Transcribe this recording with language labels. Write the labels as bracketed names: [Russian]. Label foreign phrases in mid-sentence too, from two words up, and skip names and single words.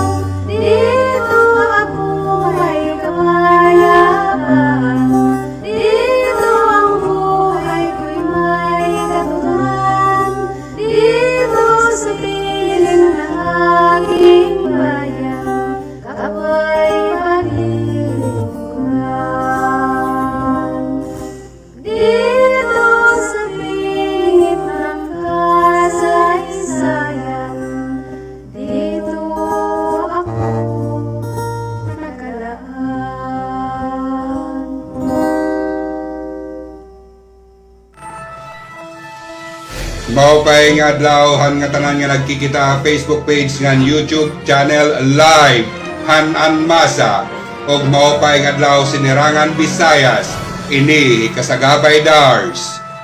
[Filipino] Dito ako ay kapayapaan, dito ang buhay ko'y may katuturan, dito sa piling ng aking bayan, kakapay paglilingkuran. Dito sa pingit ng kasaysayan, dito ako nakalaan. [Waray] Maupay nga adlaw han nga tanan nga nagkikita Facebook page ngan YouTube channel live Han Masa og maupay nga adlaw sinirangan Visayas ini kasagabay Dars.